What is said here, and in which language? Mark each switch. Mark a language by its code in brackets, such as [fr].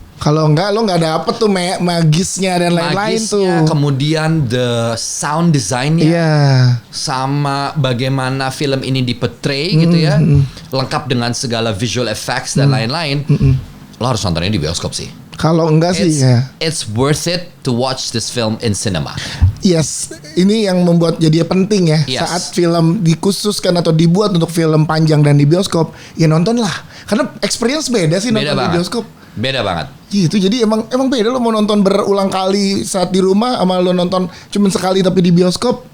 [id] Kalau enggak lo nggak dapet tuh magisnya dan lain-lain tuh. Kemudian [en] the sound design- [id] nya, sama bagaimana film ini diportray gitu ya, lengkap dengan segala [en] visual effects [id] dan lain-lain. Lo harus nontonnya di bioskop sih. Kalau enggak sih [en] it's worth it to watch this film in cinema. [id] Ini yang membuat jadi penting ya. Saat film dikhususkan atau dibuat untuk film panjang dan di bioskop, ya nontonlah. Karena experience beda sih nonton di bioskop. Beda banget. Gitu, jadi emang beda lo mau nonton berulang kali saat di rumah sama lo nonton cuma sekali tapi di bioskop.